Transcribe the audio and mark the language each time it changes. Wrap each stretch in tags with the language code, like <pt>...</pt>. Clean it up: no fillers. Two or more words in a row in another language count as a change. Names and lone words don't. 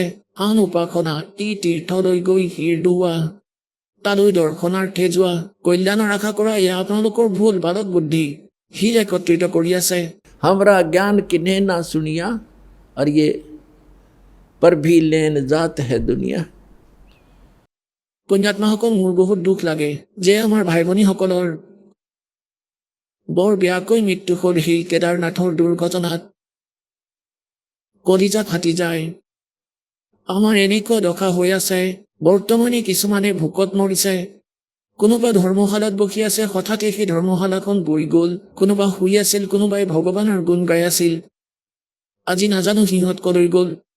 <as>আন উপাসনা, এই তীৰ্থলৈ গৈ শিৰ ধোৱা, তালৈ দৰ্শনাৰ্থে যোৱা, কল্যাণৰ আশা কৰা, এয়া আপোনালোকৰ ভুল বালক বুদ্ধি। শিল একত্ৰিত কৰি আছে।</as> <hi>हमरा ज्ञान किन्हें ना सुनिया, और ये पर भी लेन जात है दुनिया।</hi> <as>পুণ্যাত্মাসকল, মোৰ বহুত দুখ লাগে যে আমাৰ ভাই ভনীসকলৰ বৰ বেয়াকৈ মৃত্যু হ'ল সেই কেদাৰনাথৰ দুৰ্ঘটনাত। কলিজা ফাটি যায়। আমাৰ এনেকুৱা দশা হৈ আছে, বৰ্তমানে কিছুমানে ভোকত মৰিছে, কোনোবা ধৰ্মশালাত বহি আছে, হঠাতে সেই ধৰ্মশালাখন বৈ গ'ল, কোনোবা শুই আছিল, কোনোবাই ভগৱানৰ গুণ গাই আছিল, আজি নাজানো সিহঁত কলৈ গ'ল।</as>